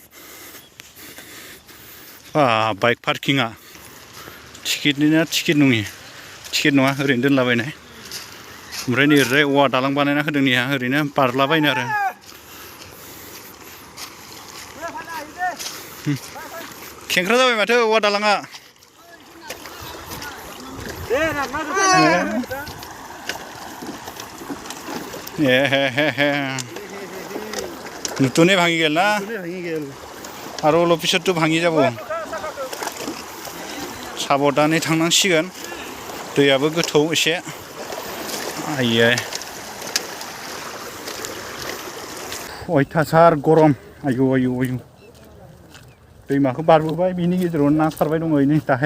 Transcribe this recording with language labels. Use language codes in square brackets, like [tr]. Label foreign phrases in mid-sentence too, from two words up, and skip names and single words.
[brx] बाइक पार्किंआ टिकेटनि ना टिकेट नङि टिकेट नङा ओरैनो दोनलाबायनाय ओमफ्राय नै ओरैजाय औवा दालां बानायना होदों नैहा ओरैनो बारलाबायनो आरो खेंख्रा जाबाय माथो औवा दालाङा [as] নুতনে ভাঙি গেল না আর অলপ পিছতো ভাঙি যাব [brx] साबधानै थांनांसिगोन दैयाबो गोथौ एसे आइयै अयथासार गरम आयु आयु आयु दैमाखौ बारबोबाय बिनि गेजेरावनो ना सारबाय दङ नै दाहाय